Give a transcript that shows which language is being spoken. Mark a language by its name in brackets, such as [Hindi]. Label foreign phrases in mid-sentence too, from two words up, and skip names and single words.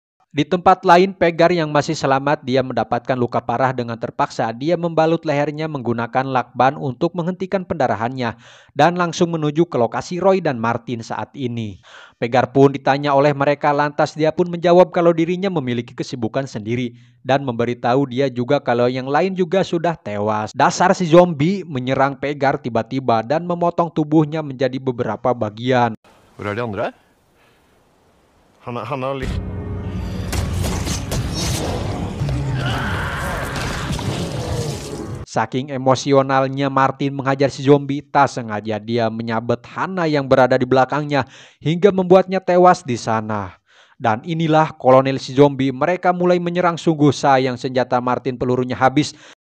[Indonesian] Di tempat lain, Pegar yang masih selamat, dia mendapatkan luka parah dengan terpaksa dia membalut lehernya menggunakan lakban untuk menghentikan pendarahannya dan langsung menuju ke lokasi Roy dan Martin saat ini. Pegar pun ditanya oleh mereka, lantas dia pun menjawab kalau dirinya memiliki kesibukan sendiri dan memberitahu dia juga kalau yang lain juga sudah tewas. Dasar si zombie menyerang Pegar tiba-tiba dan memotong tubuhnya menjadi beberapa bagian. [Norwegian] Hvor de andre? Han har litt... [Indonesian] Saking emosionalnya Martin menghajar si zombie, tak sengaja dia menyabet Hana yang berada di belakangnya hingga membuatnya tewas di sana. Dan inilah kolonel si zombie, mereka mulai menyerang sungguh sayang senjata Martin pelurunya habis.